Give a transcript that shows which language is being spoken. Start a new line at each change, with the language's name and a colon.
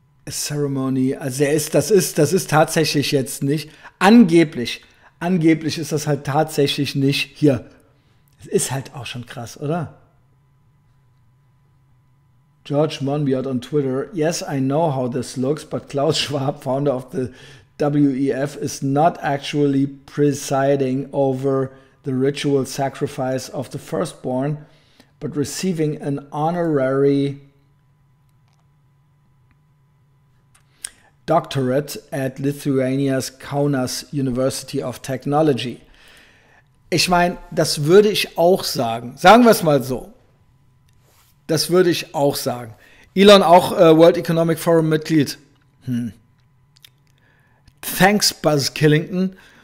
German: Ceremony, also das ist tatsächlich jetzt nicht, angeblich ist das halt tatsächlich nicht hier. Es ist halt auch schon krass, oder?
English: George Monbiot on Twitter, yes, I know how this looks, but Klaus Schwab, founder of the WEF, is not actually presiding over the ritual sacrifice of the firstborn, but receiving an honorary doctorate at Lithuania's Kaunas University of Technology.
German: Ich meine, das würde ich auch sagen. Sagen wir es mal so. Das würde ich auch sagen. Elon auch World Economic Forum Mitglied.
English: Thanks, Buzz Killington.